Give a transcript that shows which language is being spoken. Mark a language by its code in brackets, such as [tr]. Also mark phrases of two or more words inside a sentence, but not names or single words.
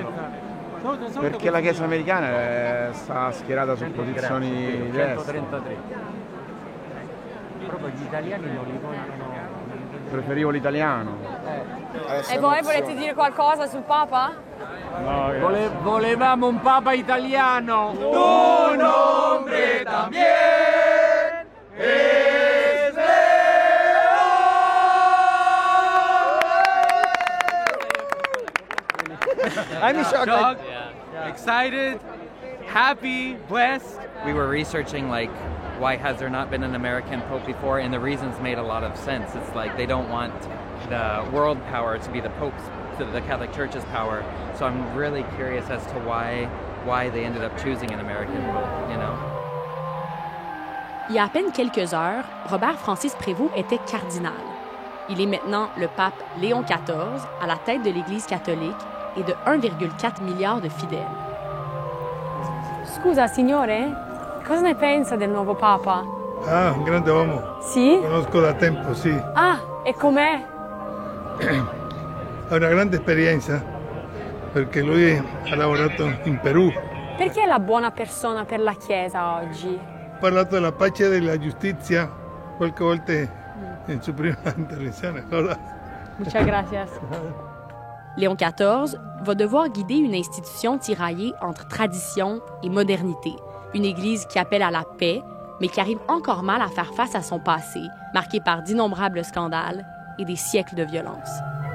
[it] Perché la Chiesa americana sta schierata su posizioni diverse. 133. Proprio gli italiani non li vogliono. Preferivo l'italiano. E voi volete dire qualcosa sul Papa? No, Volevamo un Papa italiano. [es] Tu nombre también es [en] I'm shocked. Excited, happy, blessed. We were researching like why has there not been an American pope before, and the reasons made a lot of sense. It's like they don't want the world power to be the pope's, to the Catholic Church's power. So I'm really curious as to why they ended up choosing an American, you know. [fr] Il y a à peine quelques heures, Robert Francis Prévost était cardinal. Il est maintenant le pape Léon XIV à la tête de l'Église catholique et de 1,4 milliard de fidèles. [it] Scusa, signore, cosa ne pensa del nuovo Papa? Ah, un grande uomo. Sì? Lo conosco da tempo, sì. Ah, e com'è? Ha una grande esperienza perché lui ha lavorato in Perù. Perché è la buona persona per la Chiesa oggi? Ha parlato della pace e della giustizia qualche volta in sua prima intervenzione. [es] Muchas gracias. [fr] Léon XIV va devoir guider une institution tiraillée entre tradition et modernité. Une Église qui appelle à la paix, mais qui arrive encore mal à faire face à son passé, marqué par d'innombrables scandales et des siècles de violence.